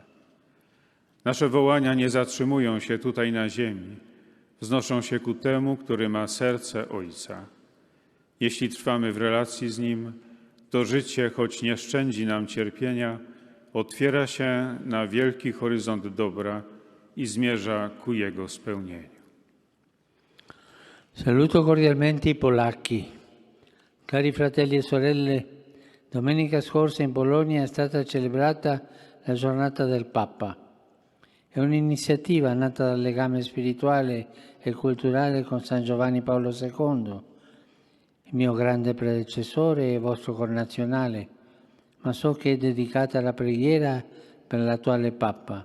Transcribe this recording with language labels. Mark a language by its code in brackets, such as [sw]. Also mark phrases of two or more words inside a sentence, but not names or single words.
[pl] Nasze wołania nie zatrzymują się tutaj na ziemi, wznoszą się ku temu, który ma serce Ojca. Jeśli trwamy w relacji z Nim, to życie, choć nie szczędzi nam cierpienia, otwiera się na wielki horyzont dobra i zmierza ku Jego spełnieniu. [it] Saluto cordialmente i polacchi. Cari fratelli e sorelle, domenica scorsa in Polonia è stata celebrata la giornata del Papa. È un'iniziativa nata dal legame spirituale e culturale con San Giovanni Paolo II, il mio grande predecessore e vostro connazionale, ma so che è dedicata alla preghiera per l'attuale Papa.